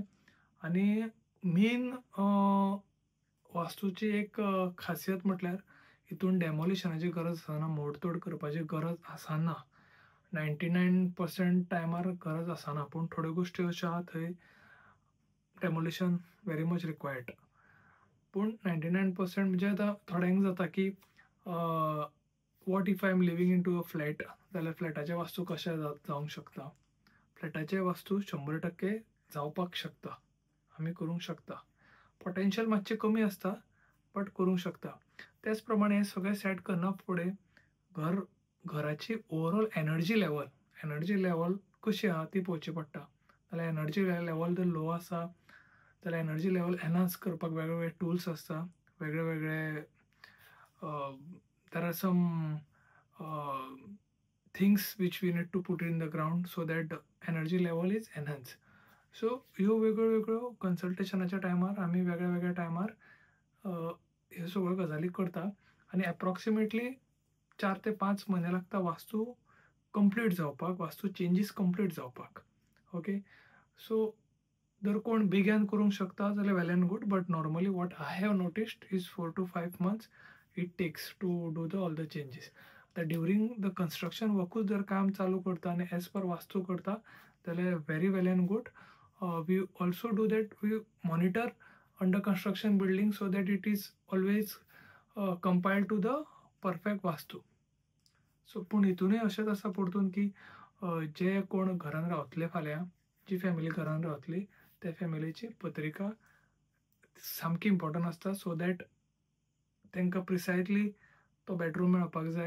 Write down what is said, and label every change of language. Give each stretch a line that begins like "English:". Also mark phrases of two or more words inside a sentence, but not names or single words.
Konkani: आनी मेन वास्तूची एक खासियत म्हटल्यार हितून डेमोलिशनाची गरज आसना, मोडतोड करपाची गरज आसना. 99% टायमार गरज आसना, पूण थोड्यो गोश्टी अश्यो आहा थंय डेमोलिशन
English: very much required.
Konkani: पूण 99% म्हणजे आतां थोड्यांक जाता की
English: what if I am living in to a flat,
Konkani: जाल्यार फ्लॅटाचे वास्तू कशें जावंक शकता. फ्लॅटाचे वास्तू 100% जावपाक शकता, आमी करूंक शकता. पोटेन्शियल मातशें कमी आसता बट करूंक शकता. त्याच प्रमाणे हे सगळें सेट करना फुडें घराची
English: overall energy level
Konkani: कशी आहा ती पळोवची पडटा. जाल्यार एनर्जी लेवल जर लो आसा जाल्यार एनर्जी लेवल एनहान्स करपाक वेगळे वेगळे
English: टूल्स आसता, वेगळे वेगळे there are some things which we need to put in the ground so that the energy level is enhanced.
Konkani: सो ह्यो वेगळ्यो वेगळ्यो कन्सल्टेशनाच्या टायमार आमी वेगळ्या वेगळ्या टायमार ह्यो सगळ्यो गजाली करता आनी एप्रॉक्सिमेटली 4 ते 5 म्हयने लागता वास्तू कंप्लीट जावपाक, वास्तू चेंजीस कंप्लीट जावपाक. ओके. सो जर कोण बेग्यान करूंक शकता जाल्यार
English: well and good, but normally what I have noticed is 4 to 5 months it takes to do the all the changes.
Konkani: तर
English: during the construction
Konkani: वर्कूच जर काम चालू करता आनी
English: as per
Konkani: वास्तू करता जाल्यार
English: very well and good. We also do that, we monitor under construction building so that it is always compiled to the perfect vastu.
Konkani: सो पूण हितूनय अशेंच आसा परतून की जे कोण घरान रावतले फाल्यां, जी फॅमिली घरान रावतली त्या फॅमिलीची पत्रिका सामकी इम्पॉर्टंट आसता
English: so that
Konkani: तांकां प्रिसायसली तो बेडरूम मेळपाक जाय.